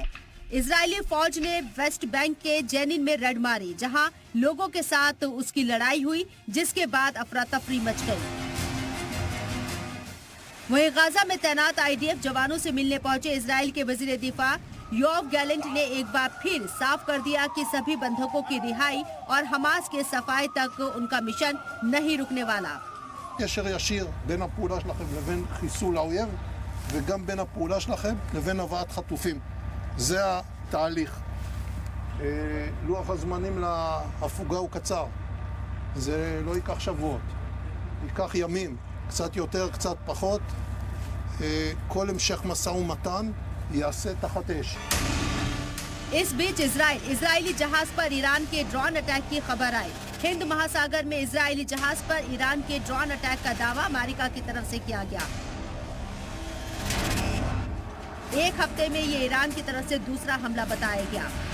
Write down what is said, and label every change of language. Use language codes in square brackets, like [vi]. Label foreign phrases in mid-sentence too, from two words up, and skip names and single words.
[hi] इजरायली फौज ने वेस्ट बैंक के जेनिन में रेड मारी, जहां लोगों के साथ उसकी लड़ाई हुई, जिसके बाद अफरा तफरी मच गई। वहीं गाजा में तैनात आईडीएफ जवानों से मिलने पहुंचे इजरायल के वजीर दिफा योव गैलेंट ने एक बार फिर साफ कर दिया कि सभी बंधकों की रिहाई और हमास के सफाई तक उनका मिशन नहीं रुकने वाला। [he] קשר ישיר בין הפעולה שלכם לבין חיסול האויב וגם בין הפעולה שלכם לבין הבאת חטופים. זה התהליך. לוח הזמנים להפוגה הוא קצר. זה לא ייקח שבועות. ייקח ימים, קצת יותר, קצת פחות. כל המשך משא ומתן ייעשה תחת אש. [hi] इस बीच इजरायली जहाज पर ईरान के ड्रोन अटैक की खबर आई। हिंद महासागर में इजरायली जहाज पर ईरान के ड्रोन अटैक का दावा अमेरिका की तरफ से किया गया। एक हफ्ते में ये ईरान की तरफ से दूसरा हमला बताया गया।